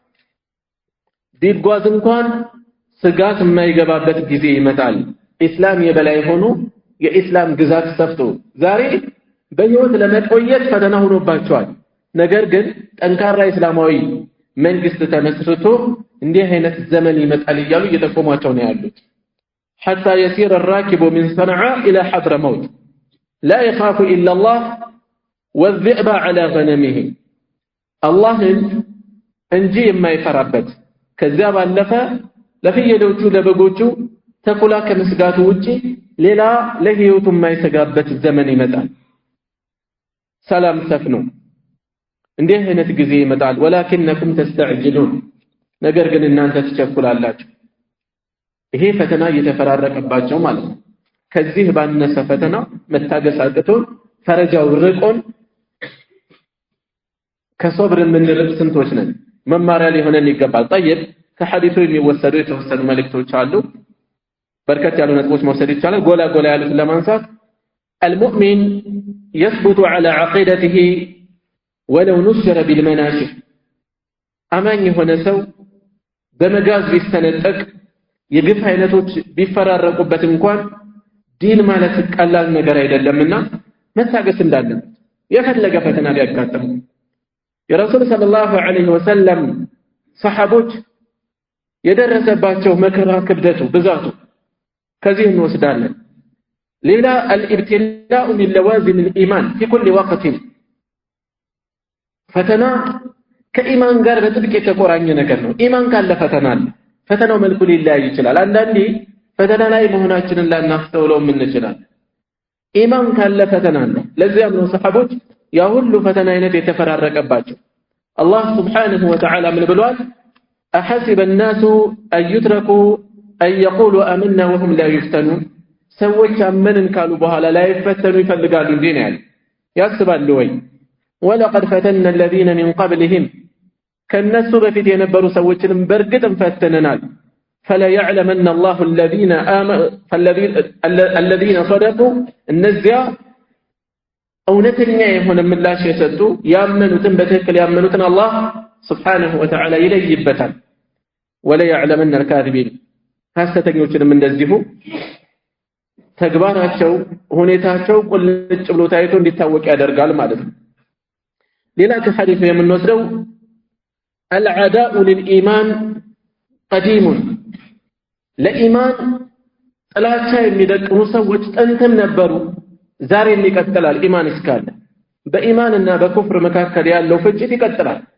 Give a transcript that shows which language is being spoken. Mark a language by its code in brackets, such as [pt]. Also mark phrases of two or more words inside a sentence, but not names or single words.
[am] ቢጓዝ እንኳን ስጋት የማይገባበት ጊዜ ይመጣል። ኢስላም የበላይ ሆኖ የኢስላም ግዛት ሰፍቶ ዛሬ በህይወት ለመቆየት ፈተና ሆኖባቸዋል። ነገር ግን ጠንካራ እስላማዊ መንግስት ተመስርቶ እንዲህ አይነት ዘመን ይመጣል እያሉ እየጠቆሟቸው ነው ያሉት። [ar] حتى يسير الراكب من صنعاء إلى حضرموت لا يخاف إلا الله والذئب على غنمه [am] الله እንጂ የማይፈራበት ከዚያ ባለፈ ለፍየሎቹ ለበጎቹ ተኩላ ከመስጋቱ ውጪ ሌላ ለህይወቱ የማይሰጋበት ዘመን ይመጣል። ሰላም ሰፍኖ እንዲህ አይነት ጊዜ ይመጣል። [ar] ولكنكم تستعجلون [am] ነገር ግን እናንተ ትቸኩላላችሁ። ይሄ ፈተና እየተፈራረቀባቸው ማለት ነው። ከዚህ ባነሰ ፈተና መታገስ አቅቶን ፈረጃው ርቆን ከሶብር የምንርቅ ስንቶች ነን? መማሪያ ሊሆነን ይገባል። طيب ከሐዲሱ የሚወሰዱ የተወሰኑ መልእክቶች አሉ። በርከት ያሉ ነጥቦች መውሰድ ይቻላል። ጎላ ያሉት ለማንሳት [ar] المؤمن يثبت على عقيدته ولو نشر بالمناشر [am] አማኝ የሆነ ሰው በመጋዝ ቢስተነጠቅ የግፍ አይነቶች ቢፈራረቁበት እንኳን ዲን ማለት ቀላል ነገር አይደለምና መታገስ እንዳለበት የፈለገ ፈተና ቢያጋጥም የረሱል ሰለላሁ ዐለይሂ ወሰለም ሰሐቦች የደረሰባቸው መከራ ክብደቱ ብዛቱ ከዚህ እንወስዳለን። ሌላ [ar] الابتلاء من لوازم الايمان في كل وقت [am] ፈተና ከኢማን ጋር በጥብቅ የተቆራኘ ነገር ነው። ኢማን ካለ ፈተና አለ። ፈተናው መልኩ ሊለያይ ይችላል። አንዳንዴ ፈተና ላይ መሆናችንን ላናስተውለው እንችላለን። ኢማን ካለ ፈተና አለ። ለዚያም ነው ሰሐቦች ያ ሁሉ ፈተና አይነት የተፈራረቀባቸው። አላህ [ar] سبحانه وتعالى [am] ምን ብሏል? [ar] أحسب الناس أن يتركوا أن يقولوا آمنا وهم لا يفتنون [am] ሰዎች አመንን ካሉ በኋላ ላይ ፈተኑ ይፈልጋሉ እንዴ ነው ያለው። ያስባሉ ወይ? [ar] ولقد فتنا الذين من قبلهم [am] ከነሱ በፊት የነበሩ ሰዎችንም በርግጥም ፈተነናል። [ar] فلا يعلمن الله الذين آمنوا الذين صدقوا [am] እነዚያ እውነተኛ የሆነ ምላሽ የሰጡ ያመኑትን በትክክል ያመኑትን አላህ [ar] سبحانه وتعالى [am] ይለይበታል። [ar] ولا يعلمن الكاذبين [am] ሐሰተኞችንም እንደዚሁ ተግባራቸው ሁኔታቸው ቁልጭ ብሎ ታይቶ እንዲታወቅ ያደርጋል ማለት ነው። ሌላ ከሐዲሱ የምንወስደው [ar] العداء للإيمان قديم [am] ለኢማን ጥላቻ የሚደቅኑ ሰዎች ጥንትም ነበሩ ዛሬም ይቀጥላል። ኢማን እስካለ በኢማንና በኩፍር መካከል ያለው ፍጭት ይቀጥላል።